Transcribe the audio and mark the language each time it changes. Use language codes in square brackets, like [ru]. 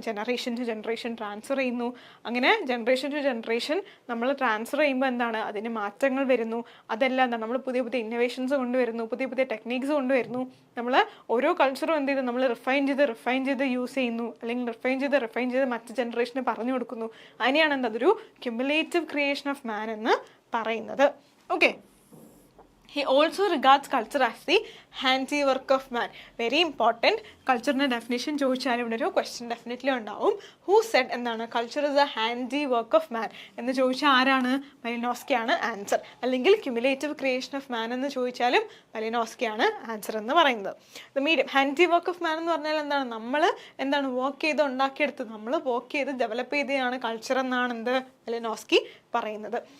[ml] Generation to generation transfer ചെയ്യുന്നു. അങ്ങനെ generation to generation നമ്മൾ ട്രാൻസ്ഫർ ചെയ്യുമ്പോൾ എന്താണ് അതിന് മാറ്റങ്ങൾ വരുന്നു. അതെല്ലാം എന്താണ് നമ്മൾ പുതിയ പുതിയ ഇന്നോവേഷൻസ് കൊണ്ടുവരുന്നു, പുതിയ പുതിയ ടെക്നീക്സ് കൊണ്ടുവരുന്നു. നമ്മൾ ഓരോ കൾച്ചറും എന്ത് ചെയ്ത് നമ്മൾ റിഫൈൻ ചെയ്ത് യൂസ് ചെയ്യുന്നു, അല്ലെങ്കിൽ റിഫൈൻ ചെയ്ത് മറ്റ് ജനറേഷന് പറഞ്ഞു കൊടുക്കുന്നു. അതിനെയാണ് എന്താ അതൊരു ക്യുമുലേറ്റീവ് ക്രിയേഷൻ ഓഫ് മാൻ എന്ന് പറയുന്നത്. [en] Okay, he also regards culture as the handiwork of man. Very important. [ml] കൾച്ചറിൻ്റെ definition ചോദിച്ചാൽ ഇവിടെ ഒരു ക്വസ്റ്റ്യൻ ഡെഫിനറ്റ്ലി ഉണ്ടാവും. [en] who said [ml] എന്താണ് [en] culture is a handiwork of man [ml] എന്ന് ചോദിച്ചാൽ ആരാണ്? മെലിനോസ്കിയാണ് ആൻസർ. അല്ലെങ്കിൽ ക്യുമുലേറ്റീവ് ക്രിയേഷൻ ഓഫ് മാൻ എന്ന് ചോദിച്ചാലും മെലിനോസ്കിയാണ് ആൻസർ എന്ന് പറയുന്നത്. The medium handy work of മാൻ എന്ന് പറഞ്ഞാൽ എന്താണ് നമ്മൾ എന്താണ് വർക്ക് ചെയ്ത് ഉണ്ടാക്കിയെടുത്തത്, നമ്മൾ വർക്ക് ചെയ്ത് ഡെവലപ്പ് ചെയ്തതാണ് കൾച്ചർ എന്നാണ് എന്ത് മെലിനോസ്കി പറയുന്നത്.